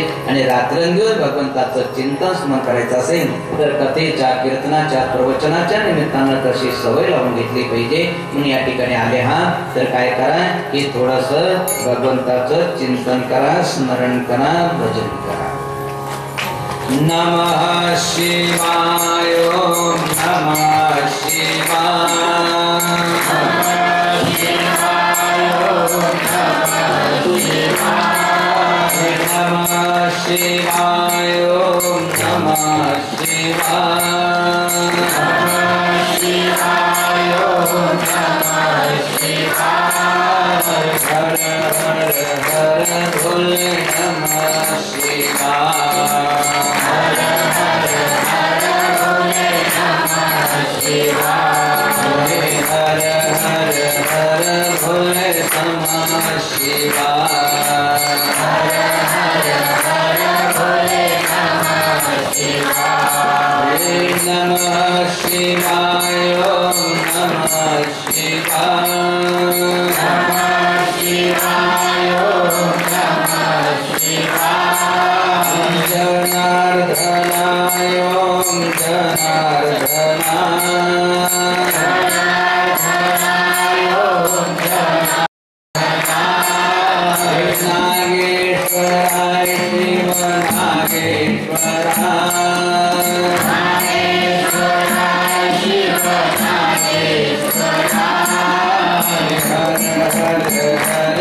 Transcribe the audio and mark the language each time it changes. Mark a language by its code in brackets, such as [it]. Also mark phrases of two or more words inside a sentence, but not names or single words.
[mr] आणि रात्रंदिवस भगवंताचं चिंतन स्मरण करायचं असेल तर कथेच्या, कीर्तनाच्या, प्रवचनाच्या निमित्तानं तशी सवय लावून घेतली पाहिजे. म्हणून या ठिकाणी आले आहात तर काय करा की थोडस भगवंताचं चिंतन करा, स्मरण करा, भजन करा. [sa] नमः शिवाय, नमः शिवाय, नमः शिवाय, नमः शिवाय, नमः शिवाय, हर हर हर भोले नमः शिवाय, हर हर हर भोले नमः शिवाय, हर हर हर भोले नमः शिवाय, हर हर हर भोले नमः शिवाय, नमः शिवाय ओम नमः शिवाय नमः शिवाय ओम नमः शिवाय जनार्दनाय ओम जनार्दनाय नागेश्वराय शिव नागेश्वराय शिव नागेश्वराय हर हर हर